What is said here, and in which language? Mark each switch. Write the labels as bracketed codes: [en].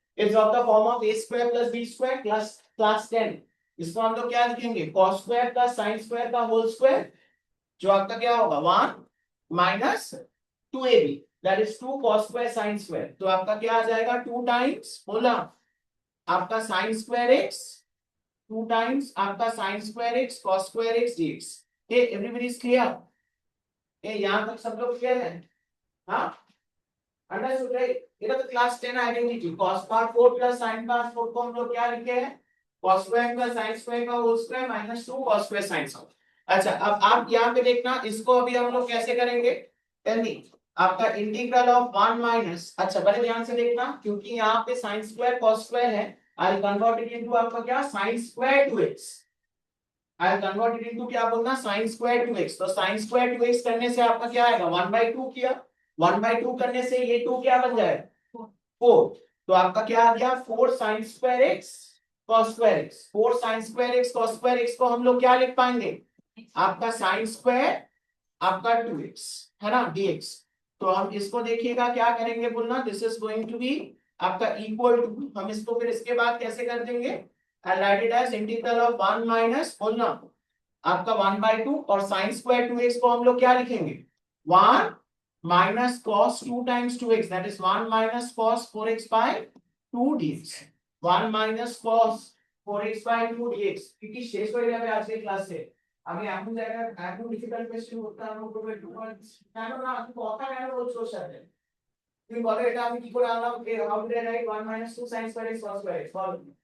[en] It's of the form of a² + b² class 10. [hi] इसको हम लोग क्या लिखेंगे. cos² + sin² का होल स्क्वायर. जो आपका क्या होगा 1 - 2ab. [en] that is [hi] 2 cos² sin². तो आपका क्या आ जाएगा 2 टाइम्स बोला आपका sin² x. 2 टाइम्स आपका sin² x cos² x dx. [en] Hey everybody is clear. [hi] ये यहां तक सब लोग क्लियर है. हाँ [en] Understood right. [hi] ये तो क्लास 10 आइडेंटिटी. cos⁴ + sin⁴ को हम लोग क्या लिखे हैं. cos² + sin² का होल स्क्वायर - 2 cos² sin². अच्छा अब आप यहाँ पे देखना. इसको अभी हम लोग कैसे करेंगे. [en] Tell me. [hi] आपका इंटीग्रल ऑफ 1 - अच्छा बड़े ध्यान से देखना क्योंकि यहाँ पे sin² cos² है. [en] I convert it into [hi] आपका क्या sin² 2x. I convert it into क्या बोलना, साइन स्क्वायर 2x। तो साइन स्क्वायर 2x करने से आपका क्या आएगा, 1/2 किया, 1/2 करने से ये 2 क्या बन जाएगा, 4। तो आपका क्या आ गया, 4 sine square x cos square x। 4 sine square x cos square x को हम लोग क्या लिख पाएंगे, आपका साइन स्क्वायर आपका 2x है ना dx। तो हम इसको देखिएगा क्या करेंगे बोलना, [en] this is going to be आपका equal to, [hi] हम इसको फिर इसके बाद कैसे कर देंगे, [en] write it as integral of 1 minus [hi] बोलना आपका 1/2 और साइन स्क्वायर 2x को हम लोग क्या लिखेंगे, 1 minus cos 2 times 2x, that is 1 minus cos 4x bye 2 dx। 1 minus cos 4x bye 2 dx। क्योंकि शेष हो [bn] যাবে আজকে ক্লাসে, আমি এখন জায়গা এখন ডিফিকাল্ট কোশ্চেন করতে আরম্ভ করব একটু কেন না, আপনি কথা কেন বলছো ওর সাথে, তুমি বলো এটা আমি কি করে আনলাম, [en] how do I write 1 minus 2 sin square x [bn] cos square x, বলো।